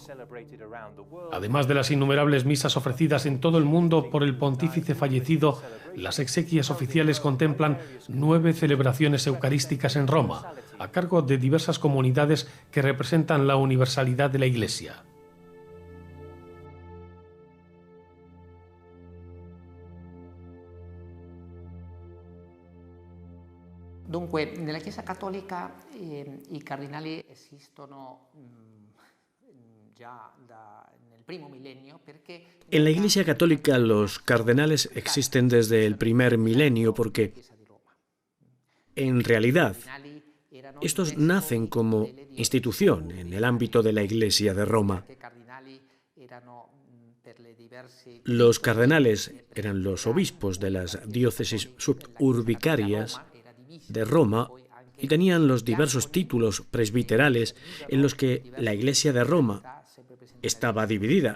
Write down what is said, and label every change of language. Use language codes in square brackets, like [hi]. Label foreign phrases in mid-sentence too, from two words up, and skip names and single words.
[es] Además de las innumerables misas ofrecidas en todo el mundo por el pontífice fallecido, las exequias oficiales contemplan 9 celebraciones eucarísticas en Roma, a cargo de diversas comunidades que representan la universalidad de la Iglesia. [it] Dunque, nella Chiesa Cattolica i cardinali esistono già nel primo millennio perché... [es] En la Iglesia Católica los cardenales existen desde el primer milenio porque, en realidad, estos nacen como institución en el ámbito de la Iglesia de Roma. Los cardenales eran los obispos de las diócesis suburbicarias de Roma y tenían los diversos títulos presbiterales en los que la Iglesia de Roma estaba dividida.